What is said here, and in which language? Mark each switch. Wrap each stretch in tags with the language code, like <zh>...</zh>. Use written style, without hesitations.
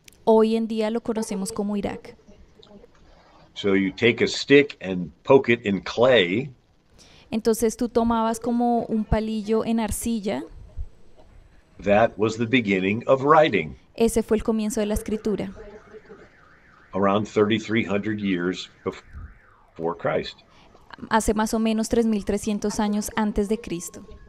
<es>Hoy en día lo conocemos como Irak.</es> <en>So you take a stick and poke it in clay.</en> <es>Entonces tú tomabas como un palillo en arcilla.</es> <en>That was the beginning of writing,</en> <es>Ese fue el comienzo de la escritura,</es> <en>around 3,300 years before Christ.</en> <es>hace más o menos 3300 años antes de Cristo.</es>